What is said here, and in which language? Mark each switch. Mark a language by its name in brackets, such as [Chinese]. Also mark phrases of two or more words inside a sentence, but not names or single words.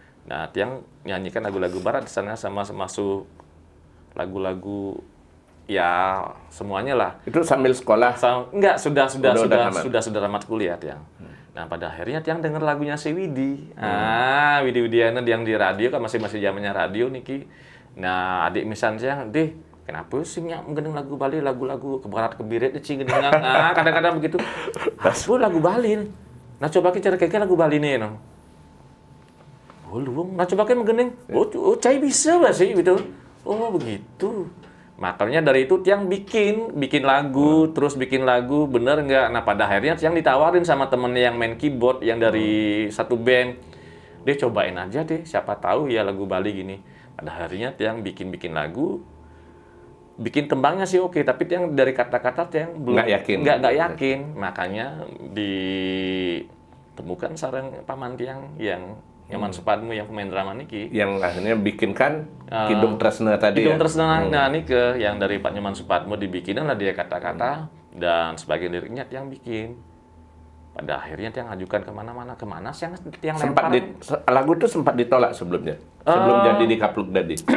[Indonesian] Nah, tiang nyanyikan lagu-lagu barat di sana sama masuk lagu-lagu ya semuanya lah. Itu sambil sekolah. Enggak, sudah tamat kuliah tiang. Nah, pada akhirnya tiang denger lagunya si Widi. Widi Widiana yang di radio kan masih zamannya radio niki. Nah, adik misalnya tiang, "Deh, kenapa sih nyak menggendeng lagu Bali, lagu-lagu kebarat kebiret di gendeng." Kadang-kadang begitu. Aku lagu Bali. Nah, coba kita cari lagu Bali nih, no. Oh, luang. Nah, coba kan menggendeng. Oh, cai bisa bah sih gitu. Oh, begitu. Makanya dari itu tiang bikin lagu, terus bikin lagu, bener nggak? Nah, pada akhirnya tiang ditawarin sama temennya yang main keyboard, yang dari satu band. Dia cobain aja deh, siapa tahu ya lagu Bali gini. Pada akhirnya tiang bikin lagu, bikin tembangnya sih oke, tapi tiang dari kata-kata tiang belum Nggak yakin. nggak yakin. Makanya di temukan sareng paman tiang yang Nyoman Supadmo yang pemain drama niki. Yang akhirnya bikinkan Kidung Tresna tadi. Kidung Tresna niki yang dari Pak Nyoman Supadmo dibikinan lah dia kata-kata dan sebagian liriknya tiang bikin. Pada akhirnya tiang ajukan kemana sih yang tiang sempat lagu itu sempat ditolak sebelumnya. Sebelum jadi di Kapluk Dadi.